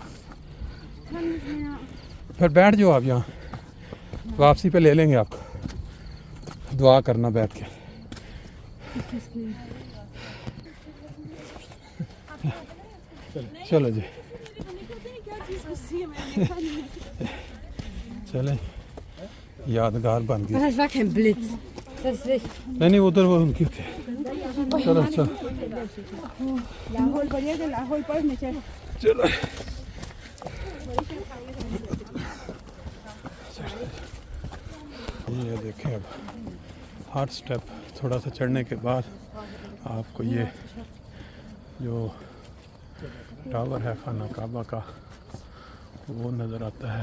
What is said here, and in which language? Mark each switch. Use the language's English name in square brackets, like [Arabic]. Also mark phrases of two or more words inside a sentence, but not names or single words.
[Hindi] फिर बैठ जाओ आप, यहाँ वापसी पे ले लेंगे आपको, दुआ करना बैठ के। चलो जी चले, यादगार बन गई। [German] Das war kein Blitz. Das ist echt. [Hindi] नहीं उधर वो उनकी थे। चलो चलो ये देखें, अब हर स्टेप थोड़ा सा चढ़ने के बाद आपको ये जो टावर है खाना काबा का वो नज़र आता है।